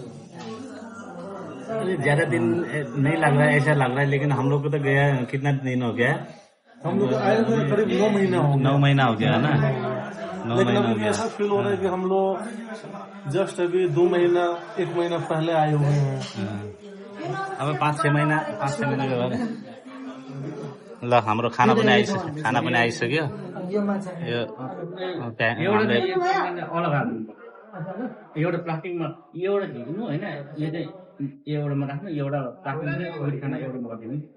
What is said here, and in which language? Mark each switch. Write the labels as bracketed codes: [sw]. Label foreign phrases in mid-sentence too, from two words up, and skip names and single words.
[hi] ज्यादा दिन नहीं लग रहा है, ऐसा लग रहा है, लेकिन हम लोग को तो गया कितना दिन हो गया? हम लोग आए हुए करीब 9 महीना हो गया। 9 महीना हो गया ना। 9 लेकिन महीना हो अभी गया। ऐसा फील हो रहा है कि हम लोग जस्ट अभी 1 महीना पहले आए हुए हैं। अब 5-6 महीना के बाद [ne] ल हाम्रो खाना पनि आइसक्यो। यो एउटा प्लास्टिकमा एउटा झिक्नु होइन, यो चाहिँ एउटामा राख्नु, एउटा प्लास्टिकमा खाना एउटामा गरिदिनु।